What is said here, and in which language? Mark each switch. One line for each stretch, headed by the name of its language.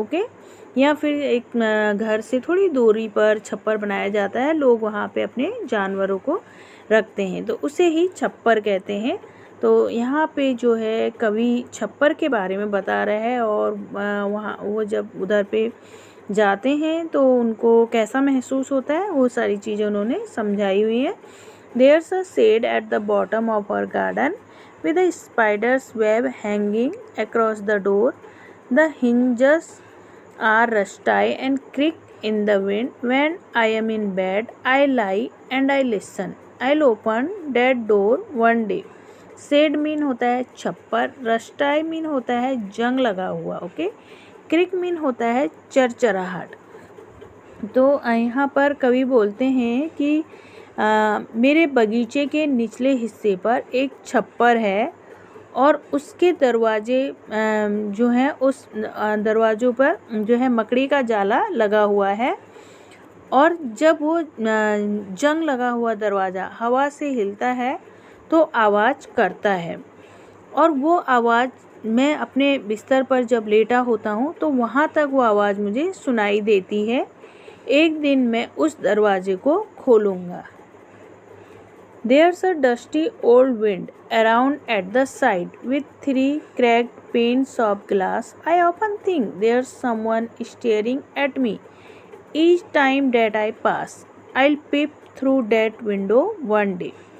Hindi: Okay, या फिर एक घर से थोड़ी दूरी पर छप्पर बनाया जाता है, लोग वहाँ पे अपने जानवरों को रखते हैं, तो उसे ही छप्पर कहते हैं। तो यहाँ पे जो है कवि छप्पर के बारे में बता रहा है, और वहाँ वो जब उधर पे जाते हैं तो उनको कैसा महसूस होता है, वो सारी चीज़ें उन्होंने समझाई हुई है।
English: There's a shade at the bottom of our garden with a spider's web hanging across the door. The hinges are rusty and creak in the wind. When I am in bed, I lie and I listen. I'll open that door one day.
Hindi: Shade mean होता है छप्पर, रस्टाई mean होता है जंग लगा हुआ। Okay, क्रिक mean होता है चरचराहट। तो यहाँ पर कवि बोलते हैं कि मेरे बगीचे के निचले हिस्से पर एक छप्पर है और उसके दरवाजे जो हैं उस दरवाज़ों पर जो है मकड़ी का जाला लगा हुआ है, और जब वो जंग लगा हुआ दरवाज़ा हवा से हिलता है तो आवाज़ करता है, और वो आवाज़ मैं अपने बिस्तर पर जब लेटा होता हूँ तो वहाँ तक वो आवाज़ मुझे सुनाई देती है। एक दिन मैं उस दरवाजे को खोलूँगा।
English: There's a dusty old wind around at the side with 3 cracked panes of glass. I often think there's someone staring at me each time that I pass. I'll peep through that window one day.